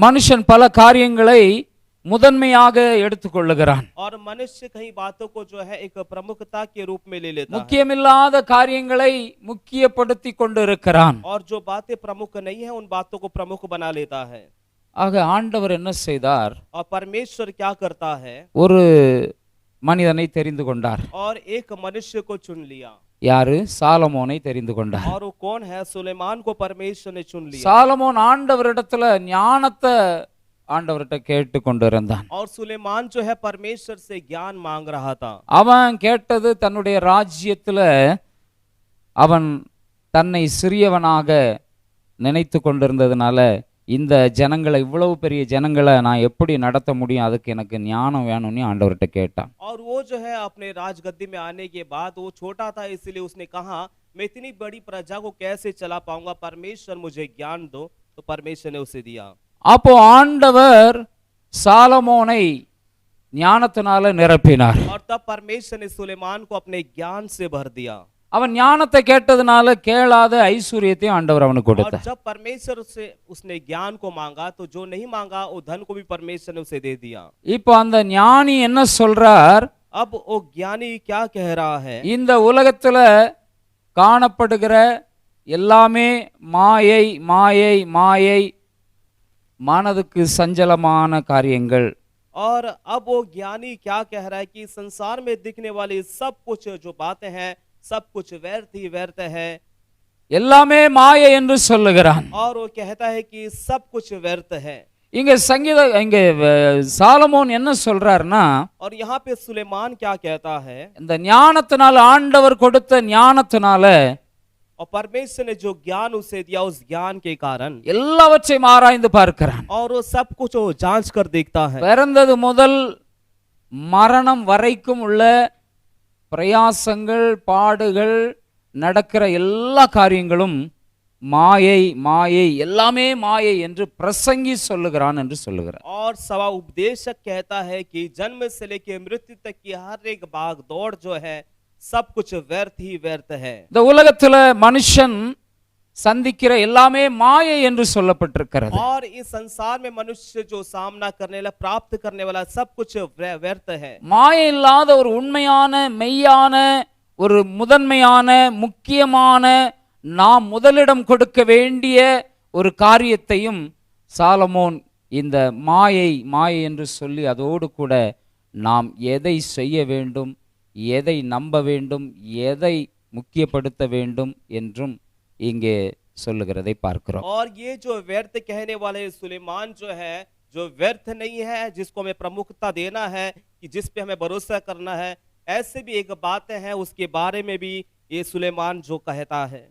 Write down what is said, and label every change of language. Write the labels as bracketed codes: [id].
[ta] மனுஷன் பல காரியங்களை முதன்மையாக எடுத்துக்கொள்ளுகிறான். [hi] और मनुष्य कई बातों को जो है एक प्रमुखता के रूप में ले लेता है [ta] முக்கியமில்லாத காரியங்களை முக்கியப்படுத்தி கொண்டு இருக்கிறான். [hi] और जो बातें प्रमुख नहीं है उन बातों को प्रमुख बना लेता है। [ta] ஆக ஆண்டவர் என்ன செய்தார்? [hi] और परमेश्वर क्या करता है? [ta] ஒரு மனிதனை தெரிந்து கொண்டார். [hi] और एक मनुष्य को चुन लिया। [ta] யாரு? சாலமோனை தெரிந்து கொண்டார். [hi] और वो कौन है? सुलेमान को परमेश्वर ने चुन लिया। [ta] சாலமோன் ஆண்டவரிடத்துல ஞானத்தை ஆண்டவர்கிட்ட கேட்டு கொண்டு இருந்தான். [hi] और सुलेमान जो है परमेश्वर से ज्ञान मांग रहा था। [ta] அவன் கேட்டது தன்னுடைய ராஜ்யத்துல அவன் தன்னை சிறியவனாக நினைத்து கொண்டிருந்ததுனால இந்த ஜனங்களை, இவ்வளவு பெரிய ஜனங்களை நான் எப்படி நடத்த முடியும், அதுக்கு எனக்கு ஞானம் வேணும்னு ஆண்டவர்கிட்ட கேட்டான். [hi] और वो जो है अपने राजगद्दी में आने के बाद वो छोटा था, इसलिए उसने कहा मैं इतनी बड़ी प्रजा को कैसे चला पाऊंगा, परमेश्वर मुझे ज्ञान दो। तो परमेश्वर ने उसे दिया। [ta] அப்போ ஆண்டவர் சாலமோனை ஞானத்தினால நிரப்பினார். [hi] और तब परमेश्वर ने सुलेमान को अपने ज्ञान से भर दिया। [ta] அவன் ஞானத்தை கேட்டதுனால கேளாத ஐஸ்வர்யத்தையும் ஆண்டவர் அவனுக்கு கொடுத்தார். [hi] जब परमेश्वर से उसने ज्ञान को मांगा तो जो नहीं मांगा वो धन को भी परमेश्वर ने उसे दे दिया। [ta] இப்போ அந்த ஞானி என்ன சொல்றார்? [hi] अब वो ज्ञानी क्या कह रहा है? [ta] இந்த உலகத்துல காணப்படுகிற எல்லாமே மாயை மாயை மாயை, மனதுக்கு சஞ்சலமான காரியங்கள். [hi] और अब वो ज्ञानी क्या कह रहा है कि संसार में दिखने वाली सब कुछ जो बातें हैं सब कुछ व्यर्थ ही व्यर्थ है। [ta] எல்லாமே மாயை என்று சொல்லுகிறான். [hi] और वो कहता है कि सब कुछ व्यर्थ है। [ta] இங்க சாலமோன் என்ன சொல்றாருன்னா, [hi] और यहाँ पे सुलेमान क्या कहता है? [ta] இந்த ஞானத்தினால, ஆண்டவர் கொடுத்த ஞானத்தினால, [hi] और परमेश्वर ने जो ज्ञान उसे दिया उस ज्ञान के कारण [ta] எல்லாவற்றையும் ஆராய்ந்து பார்க்கிறான். [hi] और वो सब कुछ वो जांच कर देखता है। [ta] பிறந்தது முதல் மரணம் வரைக்கும் உள்ள பிரயாசங்கள், பாடுகள், நடக்கிற எல்லா காரியங்களும் மாயை மாயை, எல்லாமே மாயை என்று பிரசங்கி சொல்லுகிறான் என்று சொல்லுகிறார். [hi] और सवा उपदेशक कहता है कि जन्म से लेकर मृत्यु तक की हर एक भाग दौड़ जो है सब कुछ व्यर्थ ही व्यर्थ है। [ta] இந்த உலகத்துல மனுஷன் சந்திக்கிற எல்லாமே மாயை என்று சொல்லப்பட்டிருக்கிறது. [hi] और इस संसार में मनुष्य जो सामना करने वाला, प्राप्त करने वाला सब कुछ व्यर्थ है। [ta] மாயை இல்லாத ஒரு உண்மையான, மெய்யான, ஒரு முதன்மையான, முக்கியமான, நாம் முதலிடம் கொடுக்க வேண்டிய ஒரு காரியத்தையும் சாலமோன் இந்த மாயை மாயை என்று சொல்லி அதோடு கூட நாம் எதை செய்ய வேண்டும், எதை நம்ப வேண்டும், எதை முக்கியப்படுத்த வேண்டும் என்றும் இங்கே சொல்லுகிறதை பார்க்கிறோம். [hi] और ये जो व्यर्थ कहने वाले सुलेमान जो है, जो व्यर्थ नहीं है, जिसको हमें प्रमुखता देना है, कि जिस पे हमें भरोसा करना है, ऐसे भी एक बात है उसके बारे में भी ये सुलेमान जो कहता है।